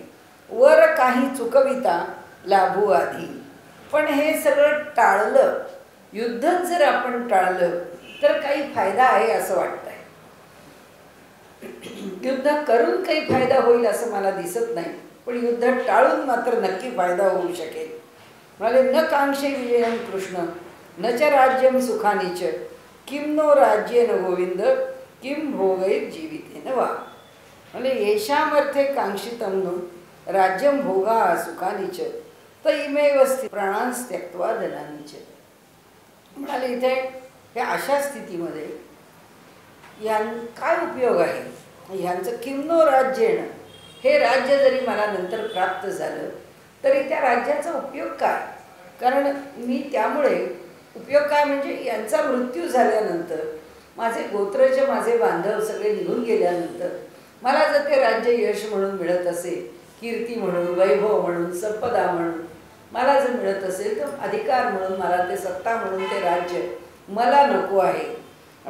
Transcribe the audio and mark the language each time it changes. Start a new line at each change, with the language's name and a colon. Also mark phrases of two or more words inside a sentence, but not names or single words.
Marathi: वर काही चुकविता लाभू आधी, पण हे सगळं टाळलं, युद्धच जर आपण टाळलं तर काही फायदा आहे असं वाटतंय। युद्ध करून काही फायदा होईल असं मला दिसत नाही, पण युद्ध टाळून मात्र नक्की फायदा होऊ शकेल।
Sanskrit: म्हणाले न कांक्षे विजयं कृष्ण न च राज्यं सुखानीच किं नो राज्येन गोविंद किं भोगैर जीवितेन वा। म्हणजे येषामर्थे कांक्षितं नो राज्यं भोगा सुखानीच तैमेव प्राणांस त्यक्त्वा धनानीच।
Marathi: म्हणाले इथे ह्या अशा स्थितीमध्ये काय उपयोग आहे ह्यांचं।
Sanskrit: किं नो राज्येन,
Marathi: हे राज्य जरी मला नंतर प्राप्त झालं तरी त्या राज्याचा उपयोग काय। कारण मी त्यामुळे उपयोग काय म्हणजे यांचा मृत्यू झाल्यानंतर, माझे गोत्रज, माझे बांधव सगळे निघून गेल्यानंतर मला जर ते राज्य यश म्हणून मिळत असेल, कीर्ती म्हणून, वैभव म्हणून, संपदा म्हणून मला जर मिळत असेल तर अधिकार म्हणून, मला ते सत्ता म्हणून ते राज्य मला नको आहे।